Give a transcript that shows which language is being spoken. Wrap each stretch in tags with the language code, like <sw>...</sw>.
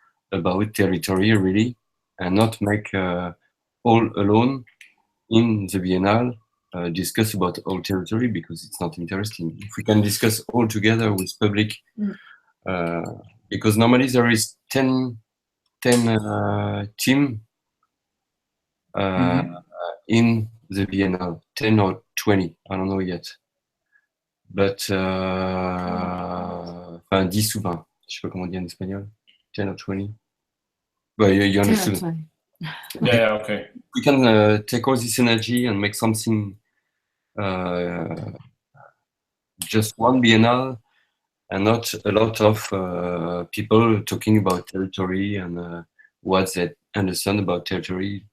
<en>about territory really, and not make all alone in the Biennale discuss about all territory because it's not interesting. If we can discuss all together with public, because normally there is 10 team in the Biennale, 10 or 20, I don't know yet.</en> <fr>But 10 ou 20, je sais pas comment dire en espagnol, 10 or 20.</fr> <en>Well, you understood. Yeah, okay. We can take all this energy and make something, just one Biennale, and not a lot of people talking about territory and what they understand about territory.</en>